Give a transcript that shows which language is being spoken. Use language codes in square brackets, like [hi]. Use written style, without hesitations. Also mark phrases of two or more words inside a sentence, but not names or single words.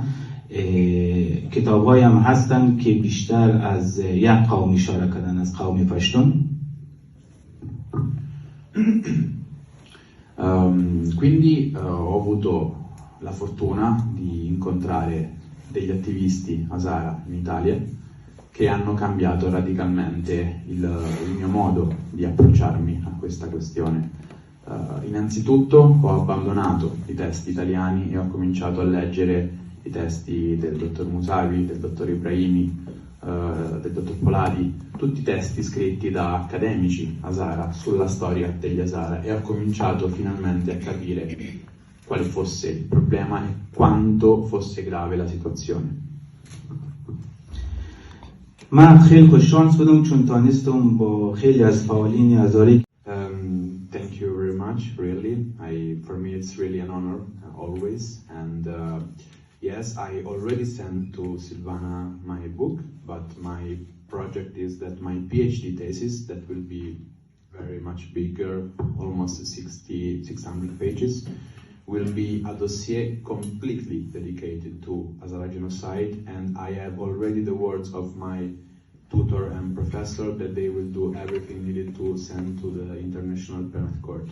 [fa] کتاب‌هایی هم هستن که بیشتر از یک قوم اشاره کردن، از قوم پشتون. [it] Quindi ho avuto la fortuna di incontrare degli attivisti Hazara in Italia che hanno cambiato radicalmente il mio modo di approcciarmi a questa questione. Innanzitutto ho abbandonato i testi italiani e ho cominciato a leggere i testi del dottor Musavi, del dottor Ibrahimi, del dottor Poladi, tutti testi scritti da accademici Hazara sulla storia degli Hazara, e ho cominciato finalmente a capire quale fosse il problema e quanto fosse grave la situazione. [fa] من خیلی خوششانس بودم چون تانستم با خیلی از فعالین هزاره. [en] Thank you very much, really. For me it's really an honor always, and yes, I already sent to Silvana my book, but my project is that my PhD thesis, that will be very much bigger, almost 600 pages, will be a dossier completely dedicated to Hazara genocide, and I have already the words of my tutor and professor that they will do everything needed to send to the International Penal Court.